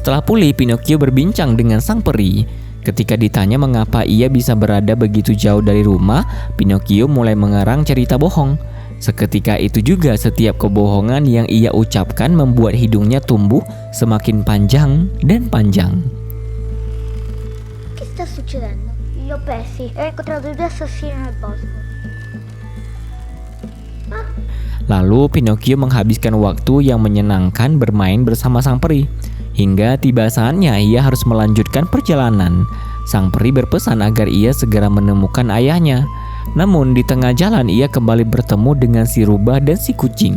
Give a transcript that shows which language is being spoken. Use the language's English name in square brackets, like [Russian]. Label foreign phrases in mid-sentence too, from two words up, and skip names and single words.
[Indonesian] Setelah pulih, Pinocchio berbincang dengan sang peri. Ketika ditanya mengapa ia bisa berada begitu jauh dari rumah, Pinocchio mulai mengarang cerita bohong. Seketika itu juga setiap kebohongan yang ia ucapkan membuat hidungnya tumbuh semakin panjang dan panjang. [Italian] Che sta succedendo? Li ho persi e ho incontrato due assassini nel bosco. [Indonesian] Lalu Pinocchio menghabiskan waktu yang menyenangkan bermain bersama sang peri. Hingga tiba saatnya ia harus melanjutkan perjalanan. Sang peri berpesan agar ia segera menemukan ayahnya. Namun di tengah jalan ia kembali bertemu dengan si rubah dan si kucing.